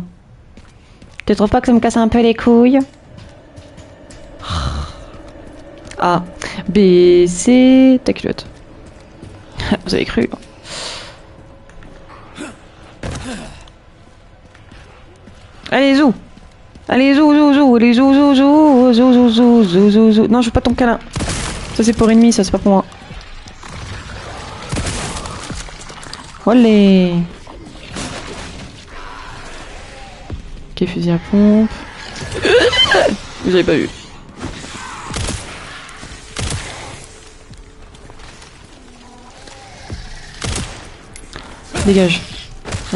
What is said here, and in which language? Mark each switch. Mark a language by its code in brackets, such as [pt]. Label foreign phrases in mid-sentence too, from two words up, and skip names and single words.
[fr] Tu trouves pas que ça me casse un peu les couilles? A, B, C... Ta culotte. Vous avez cru. Allez, zou. Allez, zou, zou, zou. Allez, zou, zou, zou. Zou, zou, zou, zou, zou, zou. Non, je veux pas ton câlin. Ça, c'est pour ennemi, ça, c'est pas pour moi. Olé. Ok, fusil à pompe. Vous avez pas vu. Dégage. Allez.